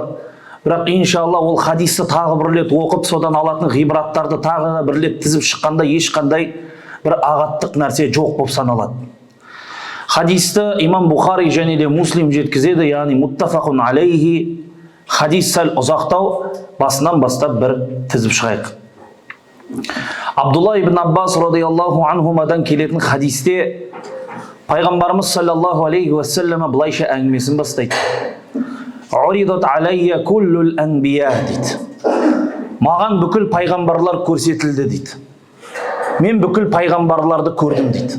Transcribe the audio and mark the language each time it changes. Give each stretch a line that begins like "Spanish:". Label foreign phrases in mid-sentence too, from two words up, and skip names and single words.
Kazakh: Бірақ иншалла ол хадисті тағы бір рет оқып, содан алатын ғибраттарды тағы бір рет тізіп шыққанда ешқандай бір ағаттық нәрсе жоқ болып саналады. Хадисті имам Бухари және де Муслим жеткізеді, яғни
Arabic: متفق عليه.
Kazakh: Хадис сәл ұзақтау, басынан бастап бір тізіп шығайық. Абдулла ибн Аббас
Arabic: رضي الله عنهما
Kazakh: келетін хадисте пайғамбарымыз
Arabic: صلى الله عليه وسلم
Kazakh: былайша әңгімесін бастайды.
Arabic: عرضت علي كل الأنبياء дейді.
Kazakh: Маған бүкіл пайғамбарлар көрсетілді дейді. Мен бүкіл пайғамбарларды көрдім дейді.